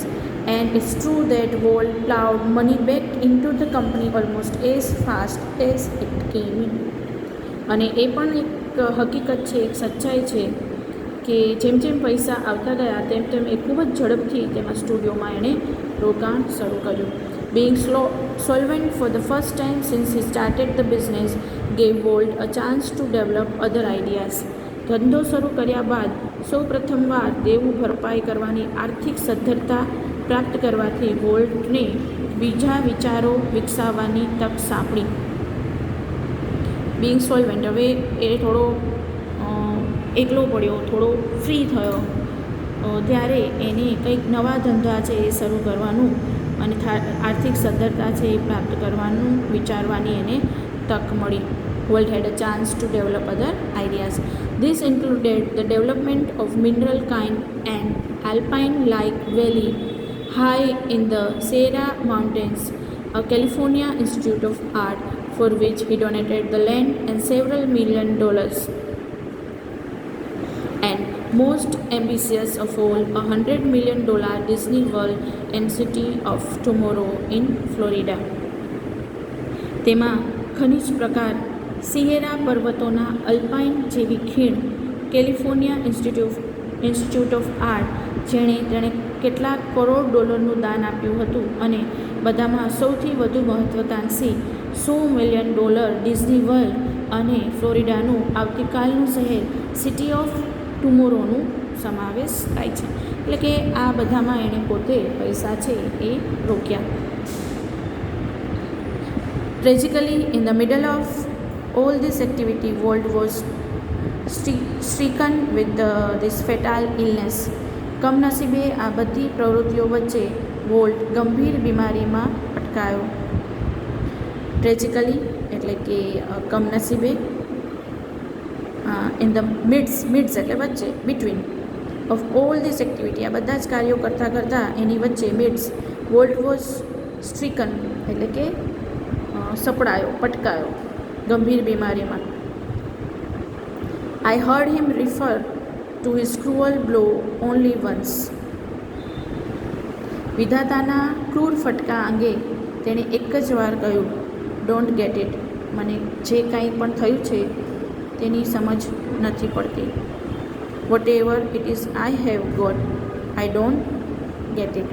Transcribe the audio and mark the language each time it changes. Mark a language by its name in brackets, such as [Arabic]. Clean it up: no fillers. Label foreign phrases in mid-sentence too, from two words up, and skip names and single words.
[English] And it's true that વોલ્ટ plowed money back into the company almost as fast as it came in. [Gujarati] અને એ પણ એક હકીકત છે, એક સચ્ચાઈ છે કે જેમ જેમ પૈસા આવતા ગયા તેમ તેમ એ ખૂબ જ ઝડપથી તેમાં સ્ટુડિયોમાં એણે રોકાણ શરૂ કર્યું. [English] Being solvent for the first time since he started the business gave Walt a chance to develop other ideas. [Gujarati] ધંધો શરૂ કર્યા બાદ સૌ પ્રથમવાર દેવું ભરપાઈ કરવાની આર્થિક સદ્ધરતા પ્રાપ્ત કરવાથી વોલ્ટને બીજા વિચારો વિકસાવવાની તક સાંપડી. [English] Being solvent, [Gujarati] હવે એ થોડો એકલો પડ્યો, થોડો ફ્રી થયો, ત્યારે એને કંઈક નવા ધંધા છે એ શરૂ કરવાનું અને આર્થિક સદ્ધરતા છે એ પ્રાપ્ત કરવાનું વિચારવાની એને તક મળી. [English] Walt had a chance to develop other ideas. This included the development of mineral kind and alpine-like valley high in the Sierra Mountains, a California Institute of Art for which he donated the land and several $1 million. And most ambitious of all, $100 million Disney World and City of Tomorrow in Florida. [Gujarati] તેમાં ખનિજ પ્રકાર, સિયેરા પર્વતોના અલ્પાઇન જેવી ખીણ, કેલિફોર્નિયા ઇન્સ્ટિટ્યૂટ ઓફ આર્ટ જેણે કેટલાક કરોડ ડોલરનું દાન આપ્યું હતું, અને બધામાં સૌથી વધુ મહત્વાકાંક્ષી $100 million ડિઝની વર્લ્ડ અને ફ્લોરિડાનું આવતીકાલનું શહેર સિટી ઓફ ટુમોરોનું સમાવેશ થાય છે. એટલે કે આ બધામાં એણે પોતે પૈસા છે એ રોક્યા. [English] Tragically in the middle of all this activity, Walt was stricken with this fatal illness. [Gujarati] કમનસીબે આ બધી પ્રવૃત્તિઓ વચ્ચે વોલ્ટ ગંભીર બીમારીમાં અટકાયો. ટ્રેજિકલી એટલે કે કમનસીબે, [English] in the midst [Gujarati] એટલે વચ્ચે, [English] between of all this activity, [Gujarati] આ બધા જ કાર્યો કરતાં કરતાં એની વચ્ચે મિડ્સ [English] વોલ્ટ was stricken [Gujarati] એટલે કે સપડાયો, પટકાયો ગંભીર બીમારીમાં. [English] I heard him refer to his cruel blow only once. [Gujarati] વિધાતાના ક્રૂર ફટકા અંગે તેણે એક જ વાર કહ્યું, [English] don't get it. [Gujarati] મને જે કાંઈ પણ થયું છે તેની સમજ નથી પડતી. [English] Whatever it is I have got, I don't get it.